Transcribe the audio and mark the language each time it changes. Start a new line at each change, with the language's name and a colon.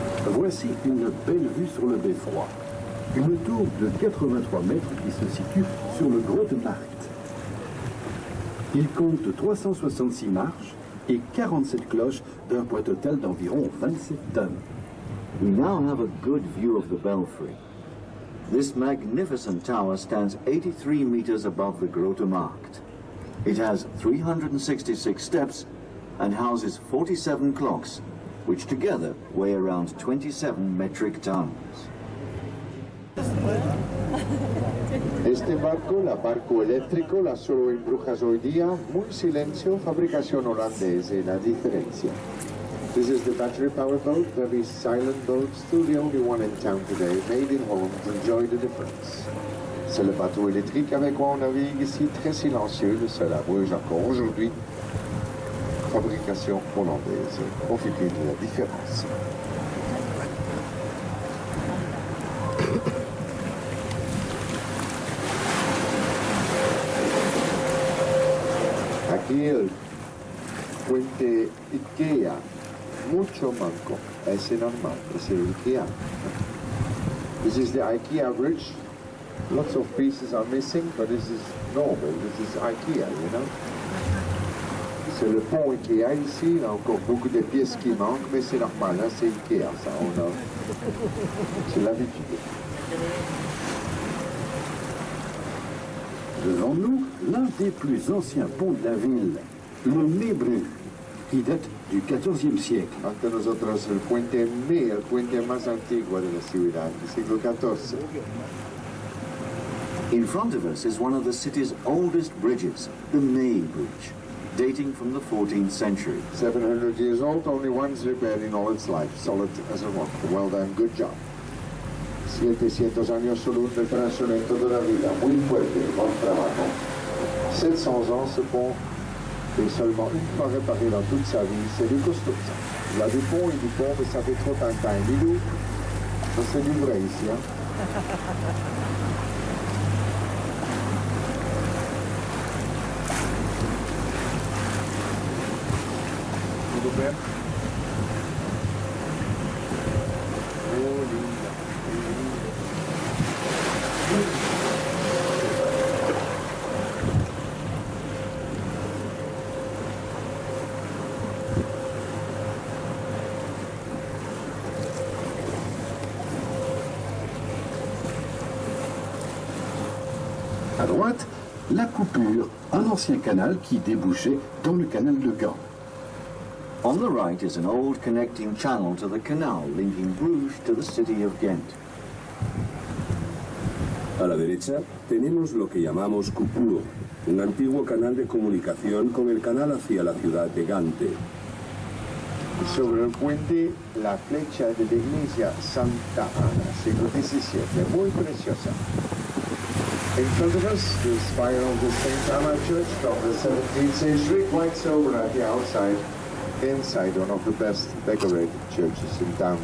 French: Voici une belle vue sur le beffroi. Une tour de 83 mètres qui se situe sur le Grote Markt. Il compte 366 marches et 47 cloches d'un poids total d'environ 27 tonnes.
English: We now have a good view of the belfry. This magnificent tower stands 83 meters above the Grote Markt. It has 366 steps and houses 47 clocks, which together weigh around 27 metric tons.
Spanish: Este barco, la barco eléctrico, la solo en Brujas hoy día, muy silencio, fabricación holandesa y la diferencia.
English: This is the battery power boat, very silent boat, still the only one in town today, made in Holland, enjoy the difference.
French: C'est le bateau électrique avec quoi on navigue ici, très silencieux, le seul à Bruges encore aujourd'hui. Fabrication hollandaise, profitez de la différence.
Spanish: Aquí el puente Ikea, mucho manco, es normal, es el Ikea.
English: This is the Ikea bridge. Lots of pieces are missing, but this is normal, this is Ikea, you know.
French: C'est le pont Ikea ici, il y a encore beaucoup de pièces qui manquent, mais c'est normal, hein, c'est Ikea, ça, c'est l'habitude. Devant nous, l'un des plus anciens ponts de la ville, le Meebru, qui date du XIVe siècle.
Spanish: Ante nosotros el puente más antiguo de la ciudad, del siglo XIV.
English: In front of us is one of the city's oldest bridges, the May Bridge, dating from the 14th century. 700 years old, only once repaired in all its life, solid as a rock. Well done, good job.
Spanish: 700 años solo un reconocimiento de la vida, muy fuerte, buen trabajo.
French: 700 ans, ce pont est seulement une fois réparé dans toute sa vie, c'est du costaud ça. Il y a du pont et du pont, mais ça fait trop de temps. Dis-nous, ça c'est du vrai ici, hein. Super.
Spanish: Oh, linda.
French: À droite, la coupure, un ancien canal qui débouchait dans le canal de Gand.
English: On the right is an old connecting channel to the canal linking Bruges to the city of Ghent.
Spanish: A la derecha tenemos lo que llamamos Coupure, un antiguo canal de comunicación con el canal hacia la ciudad de Gante. Sobre el puente, la flecha de la iglesia Santa Ana, siglo XVII, muy preciosa.
English: In front of us, the spire of the St. Anna Church from the 17th century, quite sober at the outside. Inside, one of the best decorated churches in town.